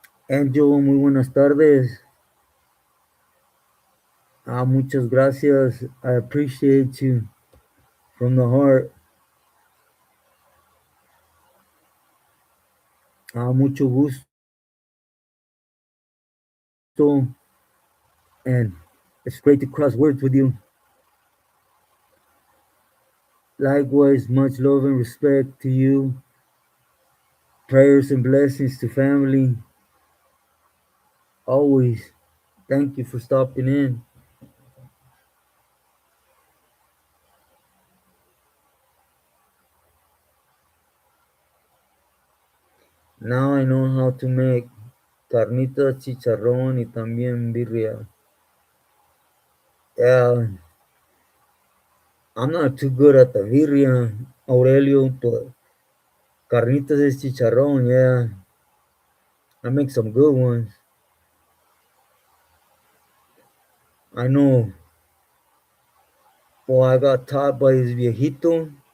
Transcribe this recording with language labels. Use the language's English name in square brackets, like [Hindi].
[Spanish] Angel, muy buenas tardes. Muchas gracias. [English] I appreciate you from the heart. [Spanish] Mucho gusto, [English] and it's great to cross words with you. Likewise, much love and respect to you. Prayers and blessings to family. Always. Thank you for stopping in. Now I know how to make carnitas, [Spanish] chicharrón y también birria. [English] Yeah, I'm not too good at the birria, Aurelio, but Carnitas de chicharrón, yeah. I make some good ones. I know. Well, I got taught by this viejito.